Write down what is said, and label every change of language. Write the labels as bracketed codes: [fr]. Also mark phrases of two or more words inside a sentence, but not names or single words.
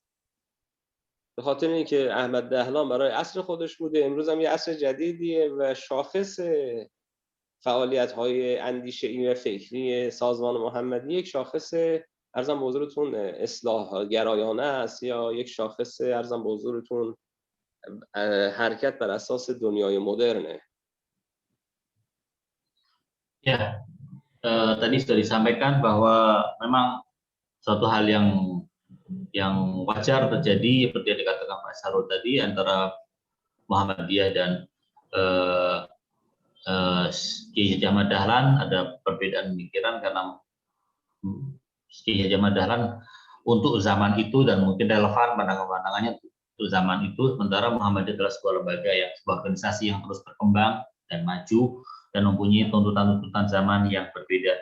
[fa] به خاطر اینکه احمد دهلان برای عصر خودش بوده، امروز هم یه عصر جدیدیه و شاخص فعالیت‌های اندیشه‌ای و فکری سازمان محمدیه یک شاخص ارزم به حضورتون اصلاح گرایانه است یا یک شاخص ارزم به حضورتون حرکت berdasarkan اساس دنیای مدرنه. [id] Ya, tadi sudah disampaikan bahwa memang suatu hal yang wajar terjadi seperti yang dikatakan Pak Sarul tadi antara Muhammadiyah dan Kiai Haji Ahmad Dahlan ada perbedaan pemikiran karena Kiai Haji Ahmad Dahlan untuk zaman itu dan mungkin relevan pandangan-pandangannya untuk zaman itu, sementara Muhammadiyah adalah sebuah lembaga yang sebuah organisasi yang terus berkembang dan maju dan mempunyai tuntutan-tuntutan zaman yang berbeda.